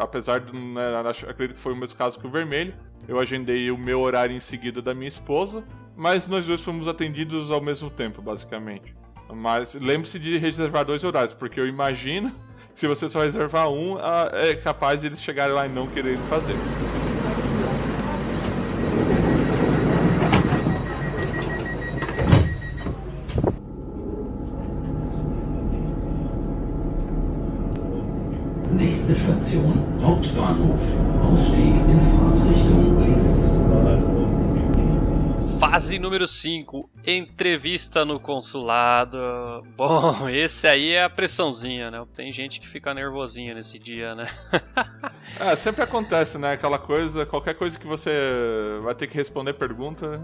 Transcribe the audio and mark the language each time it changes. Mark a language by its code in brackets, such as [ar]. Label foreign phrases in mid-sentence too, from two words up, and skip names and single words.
[pt] Apesar de, acredito que foi o mesmo caso que o Vermelho, eu agendei o meu horário em seguida da minha esposa, mas nós dois fomos atendidos ao mesmo tempo, basicamente. Mas lembre-se de reservar 2 horários, porque eu imagino que se você só reservar um, é capaz de eles chegarem lá e não quererem fazer. [de] Nächste Station, Hauptbahnhof. Ausstieg in Fahrtrichtung links. [pt] Fase número 5, entrevista no consulado. Bom, esse aí é a pressãozinha, né? Tem gente que fica nervosinha nesse dia, né? Sempre acontece, né? Aquela coisa, qualquer coisa que você vai ter que responder pergunta.